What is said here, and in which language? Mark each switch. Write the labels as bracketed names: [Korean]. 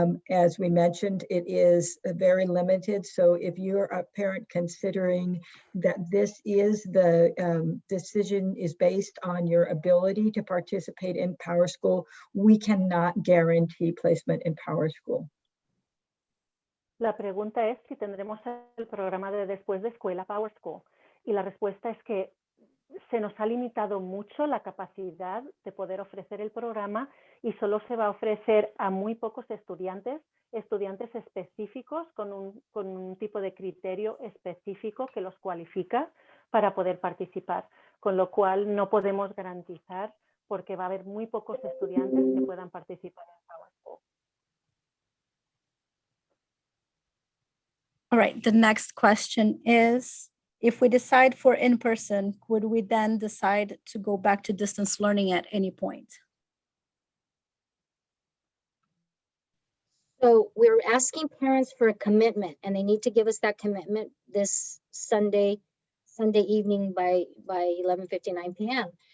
[English] As we mentioned, it is very limited. So if you're a parent considering that this is the decision is based on your ability to participate in PowerSchool, we cannot guarantee placement in PowerSchool. [Spanish] La pregunta es si tendremos el programa de después de escuela PowerSchool. Y la respuesta es que se nos ha limitado mucho la capacidad de poder ofrecer el programa, y solo se va a ofrecer a muy pocos estudiantes específicos con un tipo de criterio específico que los cualifica para poder participar, con lo cual no podemos garantizar, porque va a haber muy pocos estudiantes que puedan participar en PowerSchool. [English] All right, the next question is, if we decide for in-person, would we then decide to go back to distance learning at any point? So we're asking parents for a commitment, and they need to give us that commitment this Sunday evening by 11:59 p.m.